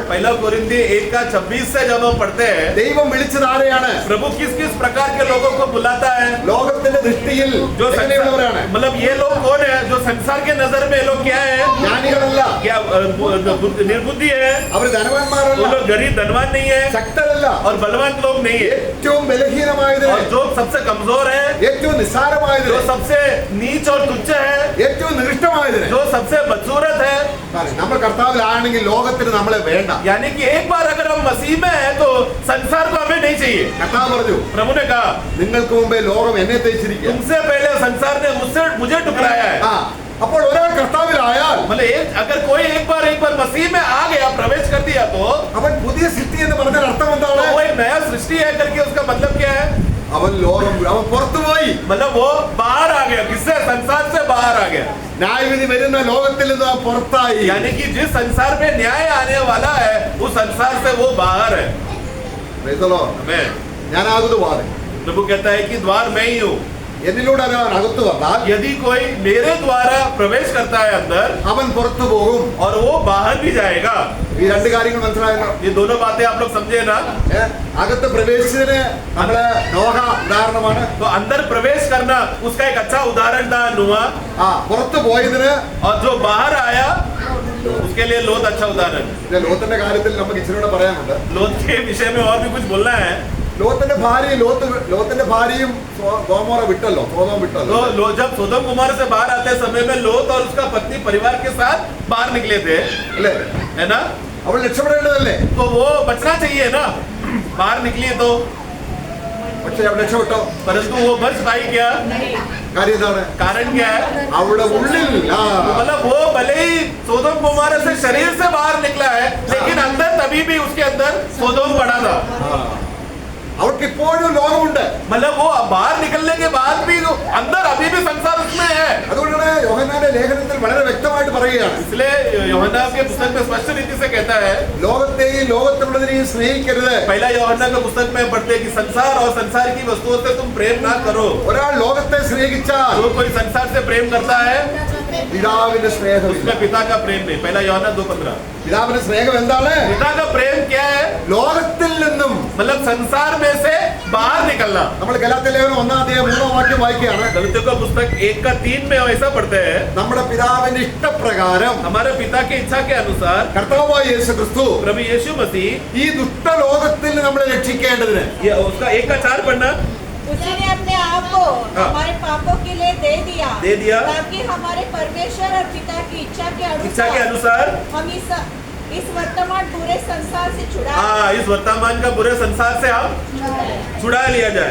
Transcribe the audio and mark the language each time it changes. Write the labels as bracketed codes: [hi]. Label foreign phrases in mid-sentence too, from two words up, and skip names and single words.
[hi] पहला कोरिन्थी 1:26 से जब हम पढ़ते हैं, [ml] ദൈവം വിളിച്ചത് ആരെയാണ്? [hi] प्रभु किस किस प्रकार के लोगों को बुलाता है. [ml] ലോകത്തിന്റെ ദൃഷ്ടിയിൽ [hi] जो [ml] എങ്ങനെയുള്ളവരാണ്? [hi] मतलब ये लोग कौन है, जो संसार के नजर में लोग क्या है, [ml] ജ്ഞാനികളല്ല, [hi] क्या निर्बुद्धि है, [ml] അവർ [hi] वो [ml] ധനവാന്മാരല്ല, [hi] लोग गरीब धनवान नहीं है [ml] ശക്തരല്ല, [hi] और बलवान लोग नहीं है, [ml] ഏറ്റവും ബലഹീനമായതിന്, [hi] और जो सबसे कमजोर है, [ml] ഏറ്റവും നിസ്സാരമായതിന്, [hi] जो सबसे नीच और तुच्छ है, [ml] ഏറ്റവും നികൃഷ്ടമായതിന്. [hi] जो सबसे बदसूरत है. [ml] നമ്മൾ കർത്താവിലാണെങ്കിൽ ലോകത്തിന് നമ്മളെ വേണ്ട. [hi] यानी कि एक बार अगर हम मसीह में है तो संसार को हमें नहीं चाहिए. [ml] കർത്താവ് പറഞ്ഞു, [hi] प्रभु ने कहा, [ml] നിങ്ങൾക്ക് മുമ്പേ ലോകം എന്നെ തേച്ചിരിക്കുക. [hi] तुमसे पहले संसार ने मुझे ठुकराया है. [ml] അപ്പോൾ ഒരാൾ കർത്താവിലായാൽ, [hi] मतलब अगर कोई एक बार मसीह में आ गया, प्रवेश कर दिया, तो [ml] അവൻ പുതിയ സൃഷ്ടി എന്ന് പറഞ്ഞാൽ അർത്ഥം എന്താണ്? [hi] वो एक नया सृष्टि है करके उसका मतलब क्या है, [ml] അവൻ പുറത്തുപോയി. [hi] मतलब वो बाहर आ गया. किससे? संसार से बाहर आ गया. [ml] ന്യായവിധി വരുന്ന ലോകത്തിൽ നിന്ന് അവൻ പുറത്തായി. [hi] यानी कि जिस संसार में न्याय आने वाला है, उस संसार से वो बाहर है. [en] Praise the Lord. [hi] मैं [ml] ഞാനാകുന്നു വാതിൽ. [hi] प्रभु कहता है कि द्वार मैं ही हूँ. [ml] എന്നിലൂടെ അവൻ അകത്തു വന്നാൽ [hi] यदि कोई मेरे द्वारा प्रवेश करता है अंदर, [ml] അവൻ പുറത്തു പോകും. [hi] और वो बाहर भी जाएगा. [ml] ഈ രണ്ട് കാര്യങ്ങൾ മനസ്സിലായല്ലോ. [hi] ये दोनों बातें आप लोग समझे ना. [ml] അകത്ത് പ്രവേശിച്ചതിന് നമ്മള് നോഹ ഉദാഹരണമാണ്. [hi] तो अंदर प्रवेश करना उसका एक अच्छा उदाहरण था नूह. [ml] പുറത്തു പോയതിന്, [hi] और जो बाहर आया उसके लिए लोत अच्छा उदाहरण. [ml] ലോത്തിന്റെ കാര്യത്തിൽ നമുക്ക് ഇച്ചിരി പറയാനുണ്ട്. [hi] लोत के विषय में और भी कुछ बोलना है. [ml] ലോത്തിന്റെ ഭാര്യയും ഗോമോറ വിട്ടല്ലോ, സോദോം വിട്ടല്ലോ. [hi] तो जब सोदम कुमार से बाहर आते समय में लोत और उसका पत्नी परिवार के साथ बाहर निकले थे, [ml] അല്ലേ? [hi] है ना. [ml] അവൾ രക്ഷപ്പെടേണ്ടതല്ലേ? [hi] तो वो बचना चाहिए ना, बाहर निकली तो. [ml] പക്ഷെ അവൾ രക്ഷപ്പെട്ടോ? [hi] परंतु वो बच पाई क्या? [ml] കാര്യം എന്താണ്? [hi] कारण क्या है? [ml] അവളുടെ ഉള്ളിൽ [hi] मतलब वो भले ही सोदम कुमार से शरीर से बाहर निकला है, लेकिन अंदर तभी भी उसके अंदर सोदम पड़ा था. [ml] അവൾക്ക് ഇപ്പോഴും ലോകമുണ്ട്. [hi] मतलब वो बाहर निकलने के बाद भी अंदर अभी भी संसार उसमें है. [ml] അതുകൊണ്ടാണ് യോഹന്നാന്റെ ലേഖനത്തിൽ വളരെ വ്യക്തമായിട്ട് പറയുകയാണ്, [hi] इसलिए यूहन्ना के पुस्तक में स्पष्ट रीति से कहता है, [ml] ലോകത്തെയും ലോകത്തിലുള്ളതിനെയും സ്നേഹിക്കരുത്. [hi] पहला यूहन्ना के पुस्तक में पढ़ते हैं कि संसार और संसार की वस्तुओं से तुम प्रेम ना करो. [ml] ഒരാൾ ലോകത്തെ സ്നേഹിച്ചാൽ [hi] जो कोई संसार से प्रेम करता है, [ml] പിതാവിന്റെ സ്നേഹമില്ല. [hi] उसमें पिता का प्रेम नहीं. पहला यूहन्ना 2:15. [ml] പിതാവിന്റെ സ്നേഹം എന്താണ്? [hi] पिता का प्रेम क्या है? [ml] ലോകത്തിൽ നിന്നും. [hi] मतलब संसार में से बाहर निकलना. [ml] നമ്മൾ ഗലാത്യ ലേഖനം 1:3 വാക്യം വായിക്കുകയാണ്. [hi] गलातियों का पुस्तक 1:3 में ऐसा पढ़ते हैं, [ml] നമ്മുടെ പിതാവിന്റെ ഇഷ്ടപ്രകാരം [hi] हमारे पिता की इच्छा के अनुसार [ml] കർത്താവായ യേശു ക്രിസ്തു [hi] प्रभु यीशु मसीह, [ml] ഈ ദുഷ്ടലോകത്തിൽ നമ്മളെ രക്ഷിക്കേണ്ടതിന്, [hi] ये उसका 1:4 पढ़ना, उसी ने अपने आप को हमारे पापों के लिए दे दिया ताकि हमारे परमेश्वर और पिता की इच्छा के अनुसार हम इस वर्तमान बुरे संसार से इस वर्तमान का बुरे संसार से हम छुड़ा लिया जाए.